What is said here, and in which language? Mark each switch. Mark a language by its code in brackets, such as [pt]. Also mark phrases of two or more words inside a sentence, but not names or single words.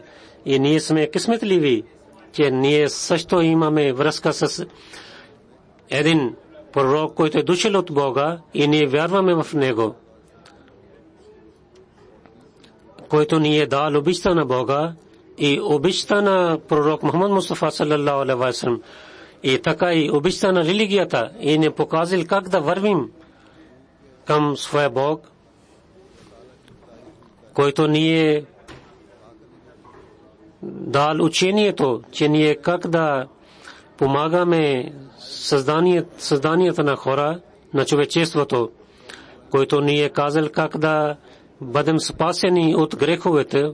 [bg] И ние сме късметливи, че ние също имаме връзка с един пророк, който е дошъл от Бога и ние вярваме в него, който ни е дал обичта на Бога и обичта на пророк Мухаммад Мустафа [ar] صلى الله عليه وسلم, [bg] и така и обичта на религията, и ни показал как да вървим към своя Бог, който ни е дал учението, че ние как да помагаме създанията на хора, на човечеството, който ни е казал как да бъдем спасени от греховете.